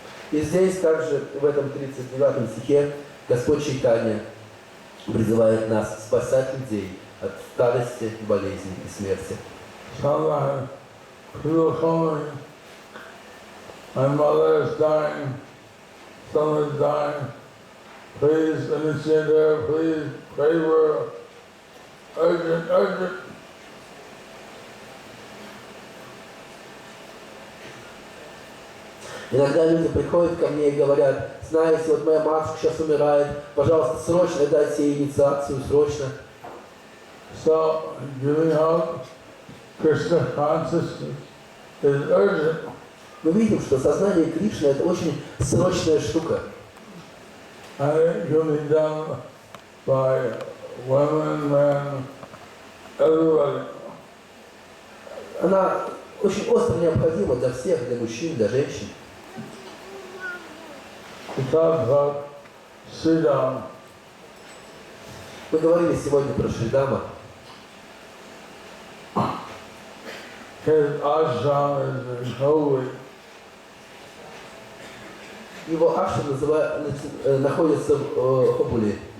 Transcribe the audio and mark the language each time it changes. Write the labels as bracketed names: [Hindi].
[Russian] И здесь также, в этом 39 стихе, Господь Чайтанья призывает нас спасать людей от старости, болезни и смерти. [English] Sometimes people coming. My mother is dying, son is dying. Please, initiator, please pray for her. Urgent, urgent. [Russian] Иногда люди приходят ко мне и говорят: знаете, вот моя матушка сейчас умирает, пожалуйста, срочно дайте ей инициацию, срочно. [English] So, giving out Krishna consciousness is urgent. [Russian] Мы видим, что сознание Кришны — это очень срочная штука. [English] And it can be done by women, men, everybody. [Russian] Она очень остро необходима для всех, для мужчин, для женщин. [English] We talked about Sridham. [Russian] Мы говорили сегодня про Шридама. [English] His ashram is holy. [Russian] Его ашрам находится в Хобуле.